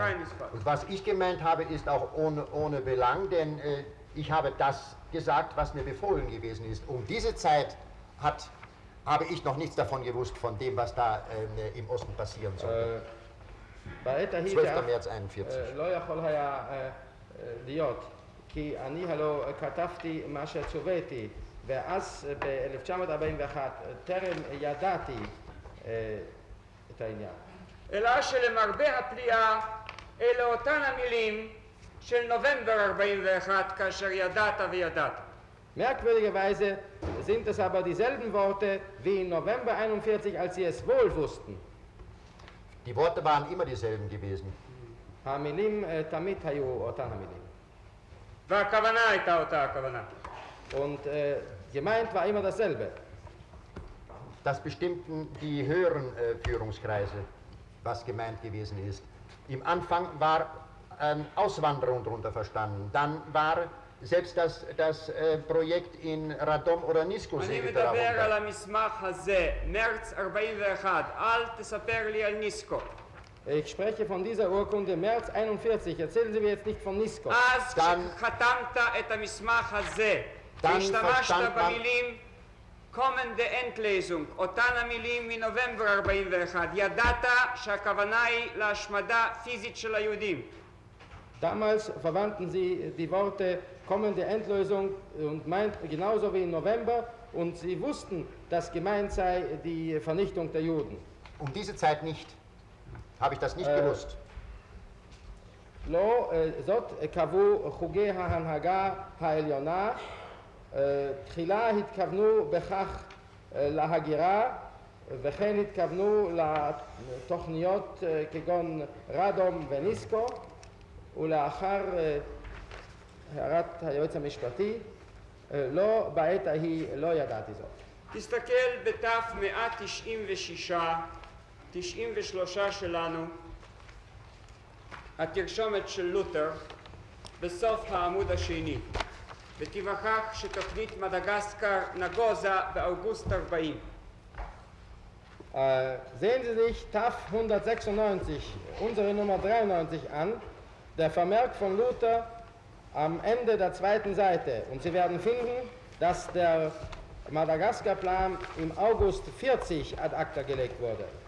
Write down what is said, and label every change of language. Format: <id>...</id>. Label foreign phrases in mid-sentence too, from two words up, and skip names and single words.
<de>Keinesfalls. Und was ich gemeint habe, ist auch ohne Belang, denn ich habe das gesagt, was mir befohlen gewesen ist. Um diese Zeit habe ich noch nichts davon gewusst, von dem, was da im Osten passieren soll. 12. März 41.</de> <he>לא יכול היה להיות, כי אני הלא כתבתי מה שצוויתי, ואז ב-1941 טרם ידעתי את העניין. אלא שלמרבה הפליאה אלה אותן המילים של נובמבר 41 כאשר ידעת וידעת.</he> <de>Merkwürdigerweise sind es aber dieselben Worte wie im November 41, als sie es wohl wussten. Die Worte waren immer dieselben gewesen.</de> <he>המילים תמיד היו אותן המילים. והכוונה הייתה אותה הכוונה.</he> <de>Und gemeint war immer dasselbe. Das bestimmten die höheren Führungskreise, was gemeint gewesen ist. Im Anfang war Auswanderung darunter verstanden. Dann war selbst das Projekt in Radom oder Nisko</de> <he>אני מדבר על המסמך הזה, מרץ 41, אל תספר לי על ניסקו.</he> <de>Ich spreche von dieser Urkunde März 41. Erzählen Sie mir jetzt nicht von Nisko.</de> <he>אז כשחתמת את המסמך הזה, והשתמשת במילים</he> <de>kommende Endlesung,</de> <he>אותן המילים מנובמבר 41, ידעת שהכוונה היא להשמדה פיזית של היהודים.</he> <de>Damals verwandten sie die Worte kommende Endlösung und meint genauso wie im November und sie wussten, dass gemeint sei die Vernichtung der Juden. Um diese Zeit nicht. Habe ich das nicht gewusst.</de> <he>לא, זאת קבעו חוגי ההנהגה העליונה, תחילה התכוונו בכך להגירה וכן התכוונו לתוכניות כגון רדום וניסקו, ולאחר הערת היועץ המשפטי, לא, בעת ההיא לא ידעתי זאת. תסתכל בתף 196, 93 שלנו, התרשומת של לותר, בסוף העמוד השני, ותיווכח שתוכנית מדגסקר נגוזה באוגוסט 40.</he> <de>Sehen Sie sich TAF 196, unsere Nummer 93 an, der Vermerk von Luther am Ende der zweiten Seite. Und Sie werden finden, dass der Madagaskar-Plan im August 40</de> <la>ad acta</la> <de>gelegt wurde.</de>